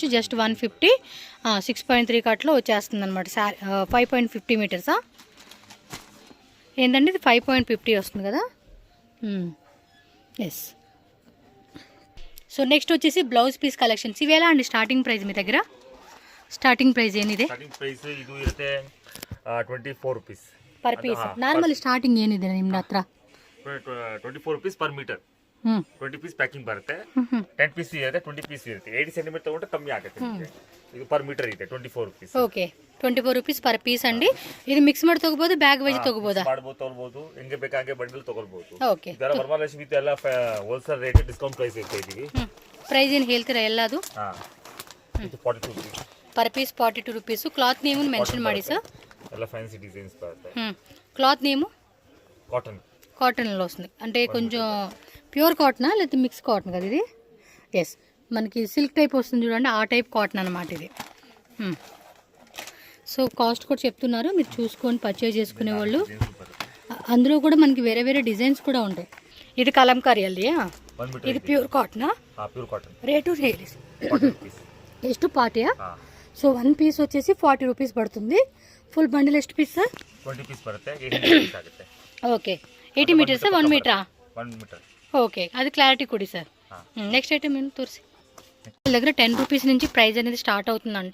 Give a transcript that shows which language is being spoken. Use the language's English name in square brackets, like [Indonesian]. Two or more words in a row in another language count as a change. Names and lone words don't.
[Telugu] జస్ట్ 150. 6.3 కట్లో వచ్చేస్తుంది అనమాట. 5.50 మీటర్సా ఏంటండి? ఇది 5.50 వస్తుంది కదా. ఎస్. సో నెక్స్ట్ వచ్చేసి [English] blouse piece collections. [Telugu] ఇవి ఎలా అండి [English] starting price [Telugu] మీ దగ్గర? [English] starting price [Telugu] ఏనిದೆ? [English] starting price [Kannada] ಇದು ಇರುತ್ತೆ 24 ರೂಪೀಸ್ [English] per piece. normal starting [Kannada] ಏನಿದೆ ನಿಮ್ಮ ಹತ್ರ? [English] 24 rupees per meter. 20 piece packing ಬರುತ್ತೆ. [Kannada] 10 ಪೀಸ್ ಇರುತ್ತೆ, 20 ಪೀಸ್ ಇರುತ್ತೆ. 80 ಸೆಂಟಿಮೀಟರ್ ತಗೊಂಡ್ರೆ ಕಮ್ಮಿ ಆಗುತ್ತೆ ನಿಮಗೆ. ಇದು [English] per meter [Kannada] ಇದೆ 24 ರೂಪೀಸ್. [English] okay, 24 rupees per piece ಅಂడి. [Kannada] ಇದು ಮಿಕ್ಸ್ ಮಾಡಿ ತಗೋಬಹುದು, [English] bag wise [Kannada] ತಗೋಬಹುದಾ? ತಗೋಬಹುದು, ಹೆಂಗೆ ಬೇಕಾಗೆ ಬಂಡಲ್ ತಗೋಬಹುದು. ಓಕೆ. ಇದರ ವರಮಹಾಲಕ್ಷ್ಮಿ ಎಲ್ಲ [English] wholesale rate discount price [Kannada] ಇರ್ತಾ ಇದೀವಿ. ಪ್ರೈಸ್ ಏನು ಹೇಳ್ತೀರಾ ಎಲ್ಲದು? ಇದು 42 ರೂಪೀಸ್ [English] per piece. [Kannada] 42 ರೂಪೀಸ್. [English] cloth name mention [Kannada] ಮಾಡಿ ಸರ್. ಎಲ್ಲ [English] fancy designs [Kannada] ಬರುತ್ತೆ. [English] cloth name [Telugu] కాటన్లో వస్తుంది, అంటే కొంచెం [English] pure cotton [Telugu] లేకపోతే [English] mix cotton [Telugu] కదా ఇది? ఎస్, మనకి [English] silk type [Telugu] వస్తుంది చూడండి, ఆ [English] type cotton [Telugu] అనమాట ఇది. సో కాస్ట్ కూడా చెప్తున్నారు, మీరు చూసుకొని పర్చేజ్ చేసుకునే వాళ్ళు. అందులో కూడా మనకి వేరే వేరే డిజైన్స్ కూడా ఉంటాయి. ఇది కలంకారీ అల్లి, ఇది [English] pure cotton? [Kannada] రేటు ಎಷ್ಟು ಪಾರ್ಟಿಯಾ? [Telugu] సో 1 పీస్ వచ్చేసి 40 రూపీస్ పడుతుంది. [English] full bundle [Telugu] ಎಷ್ಟು పీస్ సార్? [Kannada] 20 పీస్ బರುತ್ತೆ. 80 పీస్ ಆಗುತ್ತೆ. [Telugu] ఓకే, 80 మీటర్స్ 1 మీటరా? 1 మీటర్. ఓకే, అది క్లారిటీ కొడి సార్. [English] next item [Kannada] ಏನು ತೋರಿಸಿ. [Telugu] వీళ్ళ దగ్గర 10 రూపీస్ నుంచి ప్రైస్ అనేది స్టార్ట్ అవుతుందంట.